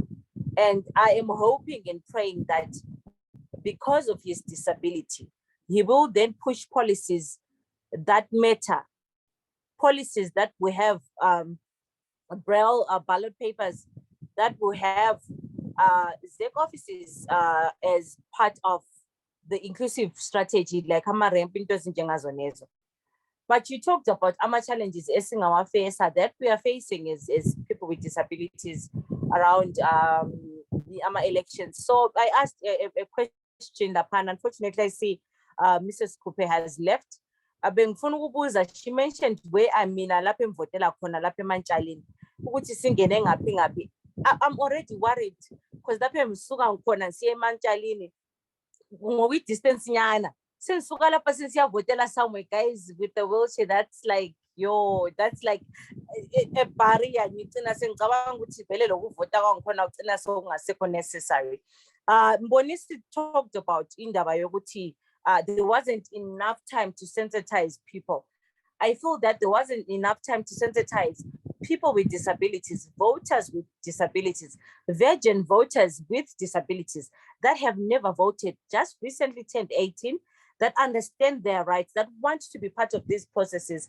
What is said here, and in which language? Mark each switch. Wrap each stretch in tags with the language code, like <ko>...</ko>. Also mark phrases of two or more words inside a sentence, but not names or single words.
<en>And I am hoping and praying that because of his disability, he will then push policies that matter, policies that we have braille ballot papers, that will have ZEC offices as part of the inclusive strategy, like</en> <nd>ama-ramp into ezinje ngazonezo.</nd> <en>But you talked about our challenges that we are facing as people with disabilities around the elections. So I asked a question, unfortunately I see Mrs.</en> <nd>Kupe</nd> <en>has left. She mentioned where I mean</en> <nd>lapha emvotela khona lapha eMantshalini ukuthi singene ngaphi ngaphi.</nd> <en>I'm already worried because</en> <nd>lapha emsuka ngikhona siye eMantshalini ngokwi distance nyana. Sengisuka lapha sesiyavotela</nd> <en>somewhere, guys, with the wheelchair, that's like that's like a barrier.</en> <nd>Ngicina sengicabanga ukuthi vele lokuvota kwangikhona ugcina sokungasekho necessary.</nd> <en>Mbonisi talked about</en> <nd>indaba yokuthi</nd> <en>there wasn't enough time to sensitize people. I feel that there wasn't enough time to sensitize people with disabilities, voters with disabilities, virgin voters with disabilities that have never voted, just recently turned 18, that understand their rights, that want to be part of these processes.</en>